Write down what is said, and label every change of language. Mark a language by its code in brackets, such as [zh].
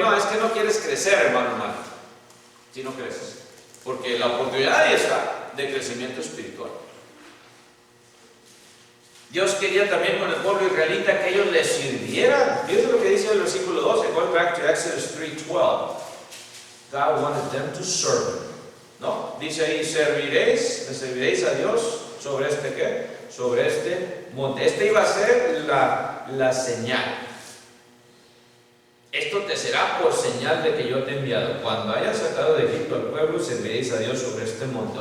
[es] No, es que no quieres crecer, hermano o hermana. Si no creces. Porque la oportunidad ahí está de crecimiento espiritual. Dios quería también con el pueblo israelita que ellos les sirvieran. Fíjense lo que dice el versículo 12. [en] Going back to Exodus 3:12. God wanted them to serve. [es] ¿No? Dice ahí, le serviréis a Dios sobre este ¿qué? Sobre este monte. Este iba a ser la señal. Esto te será por señal de que yo te he enviado. Cuando hayas sacado de Egipto al pueblo, serviréis a Dios sobre este monte.